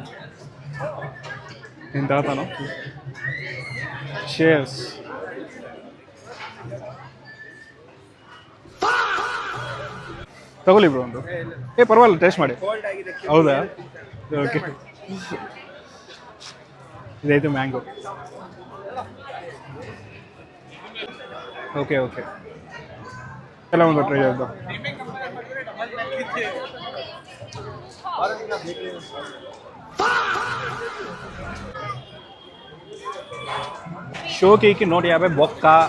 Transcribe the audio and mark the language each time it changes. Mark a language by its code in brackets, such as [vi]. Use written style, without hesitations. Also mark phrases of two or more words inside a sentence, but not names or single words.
[te] నేను తాగుతాను. షేర్స్. [kn] ತಗೊಳ್ಳಿ ಬ್ರೋ ಒಂದು. ಪರವಾಗಿಲ್ಲ, ಟೇಸ್ಟ್ ಮಾಡಿ. ಹೌದಾ? ಓಕೆ. ಇದೈತೆ ಮ್ಯಾಂಗೋ. [te] ఓకే ఓకే, ఎలా ఉందో ట్రై చేద్దాం. షోకీకి 150 బొక్క.